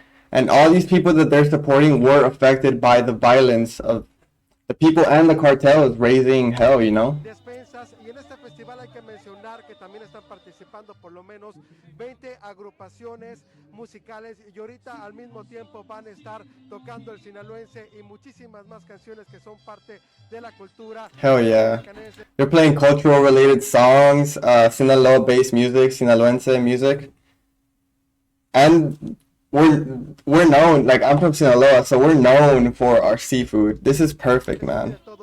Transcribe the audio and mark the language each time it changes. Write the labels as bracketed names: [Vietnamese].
[English] And all these people that they're supporting were affected by the violence of the people and the cartels raising hell, you know? [Spanish] Y en este festival hay que mencionar que también están participando por lo menos 20 agrupaciones musicales y ahorita al mismo tiempo van a estar tocando el sinaloense y muchísimas más canciones que son parte de la cultura. [English] Hell yeah. They're playing cultural related songs, Sinaloa-based music, Sinaloense music. And we're known, like I'm from Sinaloa, so we're known for our seafood. This is perfect, man.